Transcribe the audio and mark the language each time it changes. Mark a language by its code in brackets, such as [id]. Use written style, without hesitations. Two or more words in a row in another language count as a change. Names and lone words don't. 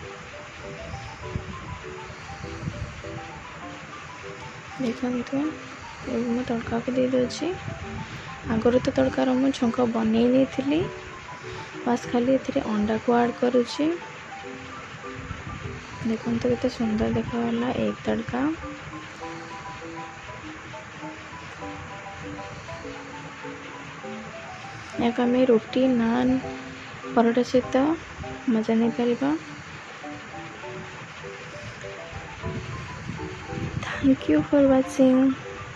[or] देखो ମୁଁ ତଡ଼କାକୁ ଦେଇଦେଉଛି। ଆଗରୁ ତ ତଡ଼କାର ମୁଁ ଛୁଙ୍କ ବନେଇ ନେଇଥିଲି, ବାସ୍ ଖାଲି ଏଥିରେ ଅଣ୍ଡାକୁ ଆଡ଼୍ କରୁଛି। ଦେଖନ୍ତୁ କେତେ ସୁନ୍ଦର ଦେଖାଗଲା ଏଗ୍ ତଡ଼କା। ଏହାକୁ ଆମେ ରୁଟି, ନାନ୍, ପରଟା ସହିତ ମଜା ନେଇପାରିବା। [en] Thank you for watching.